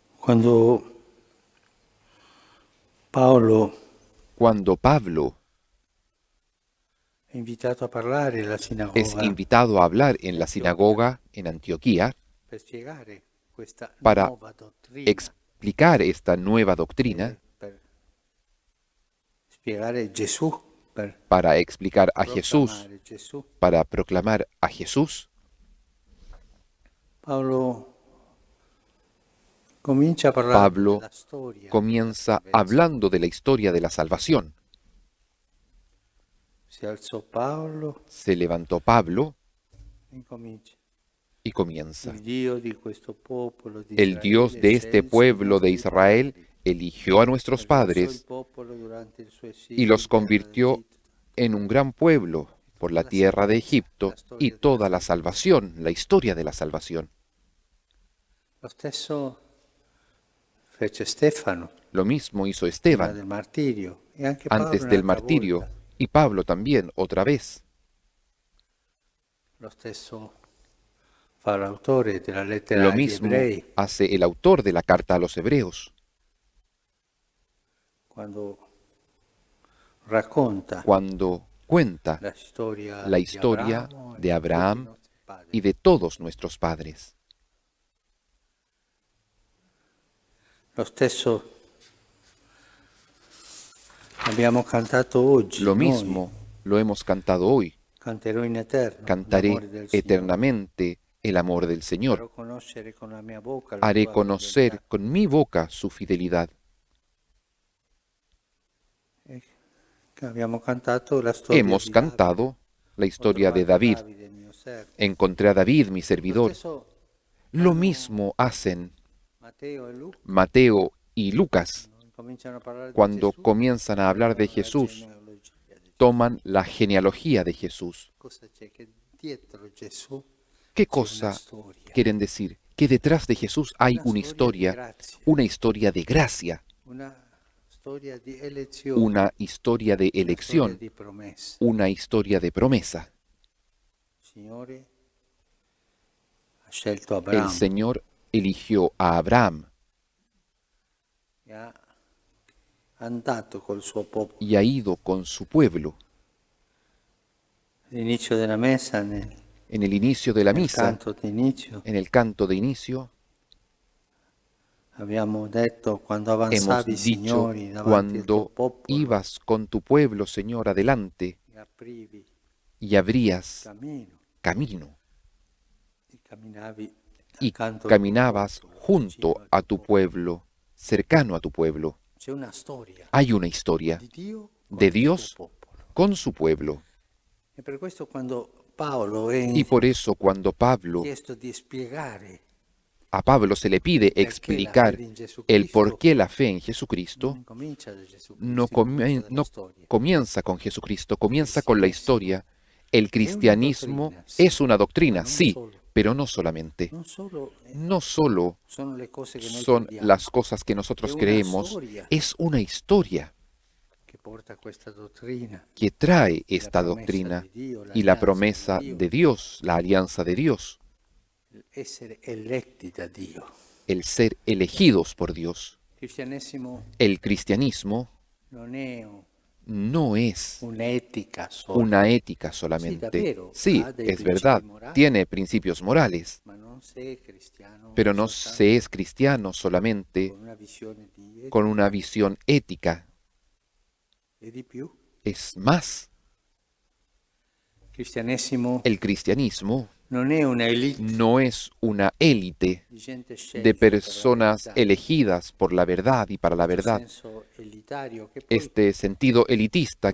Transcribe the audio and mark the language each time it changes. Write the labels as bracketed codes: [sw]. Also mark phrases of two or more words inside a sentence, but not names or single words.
[it] Cuando Paolo [es] Cuando Pablo [it] è invitato a parlare alla [es] es [it] sinagoga [es] invitado a hablar en la sinagoga en Antioquía [it] per spiegare questa [es] para [it] nuova dottrina, [es] explicar esta nueva doctrina, [it] per spiegare Gesù, per [es] para explicar a Jesús, [it] proclamare Gesù, [es] para proclamar a Jesús, [it] Paolo comincia a parlare [es] Pablo [it] della storia [es] comienza [it] della salvezza. [es] hablando de la historia de la salvación. [it] Si alzò Paolo [es] Se levantó Pablo [it] e incomincia. [es] y comienza. [it] Il Dio di questo popolo di [es] El Dios de este pueblo de Israel eligió a nuestros padres y los convirtió en un gran pueblo por la tierra de Egipto y toda la salvación, la historia de la salvación. [it] Lo stesso fece Stefano [es] Lo mismo hizo [it] prima [es] Esteban [it] del martirio e anche Paolo [es] antes del [it] un'altra [es] martirio [it] volta. [es] y Pablo también otra vez. [it] Lo stesso fa l'autore della lettera [es] Lo [it] agli [es] mismo [it] ebrei [es] hace el autor de la carta a los hebreos [it] quando racconta [es] cuando cuenta [it] la [es] la [it] di [es] historia [it] Abramo [es] de [it] e [es] Abraham [it] tutti i nostri padri. [es] y de todos nuestros padres. [it] Lo stesso abbiamo cantato oggi, [es] Lo [it] noi, [es] mismo lo hemos cantado hoy. [it] canterò in eterno [es] Cantaré [it] l'amore del Signore. [es] eternamente el amor del [it] Farò [es] Señor. [it] conoscere con la mia bocca la [es] Haré [it] tua [es] conocer [it] fideltà. [es] con mi boca su fidelidad. [it] Abbiamo cantato la storia [es] Hemos [it] di [es] cantado la [it] Davide. Ho [es] historia de [it] trovato [es] David. [it] Davide, mio servo. [es] Encontré a David, mi [it] Lo [es] servidor. [it] stesso [es] Lo mismo hacen [it] Matteo e Luca [es] Mateo y Lucas. [it] cominciano a parlare di [es] Cuando [it] Gesù, [es] comienzan a hablar de [it] la [es] Jesús, [it] genealogia di Gesù. [es] toman la genealogía de Jesús. [it] Cosa c'è? Che dietro Gesù [es] ¿Qué [it] c'è una [es] cosa [it] storia, [es] quieren decir? Que detrás de Jesús hay una [it] di [es] historia [it] grazia, [es] una historia de gracia, [it] una storia di elezione, [es] una historia de [it] una storia [es] elección, [it] di promessa. [es] una historia de promesa. [it] Il Signore ha scelto [es] El [it] Abramo [es] Señor eligió a Abraham [it] e ha andato col suo popolo. [es] y ha ido con su pueblo. [it] All'inizio della messa, [es] En el inicio de la [it] nel [es] misa, [it] canto d'inizio, [es] en el canto de inicio, [it] abbiamo detto quando [es] hemos [it] avanzavi, [es] dicho, [it] Signori, davanti al tuo [es] cuando [it] popolo, [es] ibas con tu pueblo, Señor, adelante, [it] e aprivi [es] y abrías [it] cammino [es] camino, [it] e camminavi [es] y [it] accanto al tuo [es] caminabas [it] popolo, [es] junto [it] vicino al [es] a [it] tuo [es] tu pueblo, cercano a tu pueblo. [it] C'è una storia [es] Hay una historia [it] di Dio con [es] de [it] il [es] Dios [it] suo popolo. [es] con su pueblo. [it] E per questo quando Paolo è [es] Y por eso cuando [it] chiesto di spiegare [es] a Pablo se le pide [it] perché la [es] explicar [it] fede in Gesù [es] el [it] Cristo, [es] por qué la fe en [it] non [es] Jesucristo, [it] incomincia da Gesù [es] no, [it] Cristo, incomincia dalla [es] no [it] storia. [es] comienza con Jesucristo, comienza con la historia. El cristianismo doctrina, sí, es una doctrina, [it] ma non [es] sí, [it] solo. [es] pero no solamente. [it] Non solo [es] No solo [it] sono le cose che noi [es] son [it] crediamo, [es] las cosas que nosotros Es una creemos, historia. es una historia [it] che porta questa dottrina, [es] que trae [it] la [es] esta promesa doctrina [it] di Dio, [es] y la [it] l'alleanza [es] promesa [it] di Dio, [es] de Dios, la alianza de Dios, [it] essere eletti da Dio. [es] el ser elegidos por Dios. [it] Il cristianesimo [es] El cristianismo [it] non è [es] no es [it] un'etica sola, [es] una ética solamente. [it] davvero, [es] Sí, [it] ha dei [es] es [it] principi [es] verdad, [it] morali, [es] tiene principios morales, [it] ma non sei cristiano [es] pero no [it] soltanto [es] se es cristiano solamente [it] con una visione di etica [es] con una visión ética. [it] e di più. [es] Es más, [it] Il cristianesimo [es] el cristianismo [it] non è una elite [es] no es una élite [it] di gente scelta [es] de [it] per la [es] personas [it] verità, [es] elegidas por la verdad y para la [it] questo [es] verdad. [it] senso elitario che poi [es] Este sentido elitista